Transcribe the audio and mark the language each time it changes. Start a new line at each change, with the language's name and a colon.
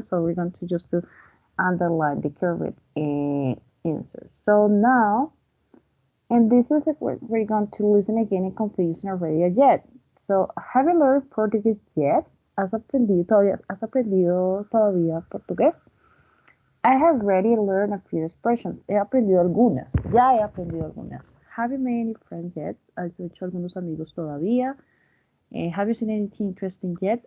English: So we're going to just to underline the correct answer. So now, and this is we're going to listen again in confusion radio yet. So have you learned Portuguese yet?
Spanish: ¿Has aprendido todavía portugués?
English: I have already learned a few expressions.
Spanish: He aprendido algunas. Ya he aprendido algunas.
English: Have you made any friends yet?
Spanish: ¿Has hecho algunos amigos todavía?
English: Have you seen anything interesting yet?